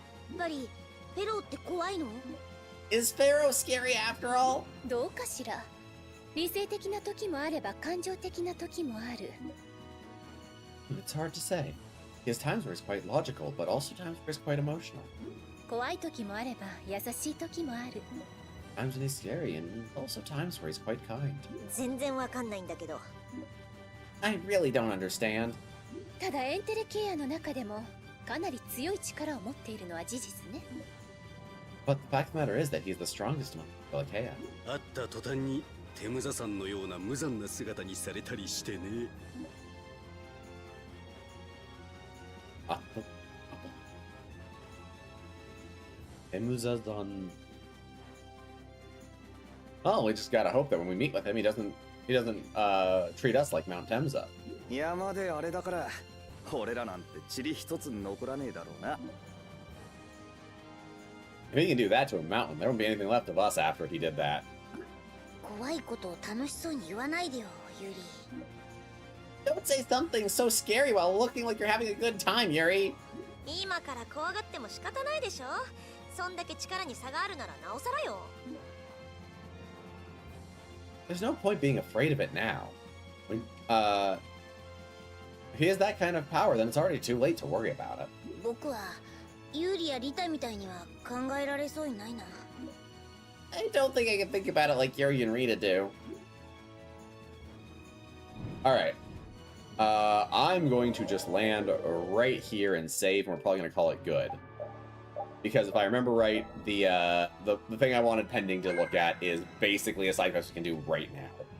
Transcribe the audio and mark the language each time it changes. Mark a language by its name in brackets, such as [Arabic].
[Japanese] やっぱりフェローって怖いの？ [English] Is Pharaoh scary after all? [Japanese] どうかしら。理性的な時もあれば感情的な時もある。 [English] It's hard to say. He has times where he's quite logical, but also times where he's quite emotional. [Japanese] 怖い時もあれば優しい時もある。 [English] Times when he's scary, and also times where he's quite kind. [Japanese] 全然わかんないんだけど。 [English] I really don't understand. [Japanese] ただエンテレケアの中でもかなり強い力を持っているのは事実ね。 [English] But the fact of the matter is that he's the strongest among the Pelakea. [Japanese] 会った途端にテムザさんのような無残な姿にされたりしてね。 Emuzazan. [English] Oh, we just gotta hope that when we meet with him, he doesn't treat us like Mount Temza. [Japanese] 山であれだから俺らなんて塵一つ残らねえだろうな [English] If he can do that to a mountain, there won't be anything left of us after he did that. [Japanese] 怖いことを楽しそうに言わないでよ、ユリ。 [English] Don't say something so scary while looking like you're having a good time, Yuri. [Japanese] 今から怖がっても仕方ないでしょ。そんだけ力に差があるならなおさらよ。 [English] There's no point being afraid of it now. When, if he has that kind of power, then it's already too late to worry about it. [Japanese] 僕はユーリやリタみたいには考えられそうにないな。 [English] I don't think I can think about it like Yuri and Rita do. Alright. I'm going to just land right here and save, and we're probably going to call it good. Because if I remember right, the thing I wanted pending to look at is basically a side quest we can do right now.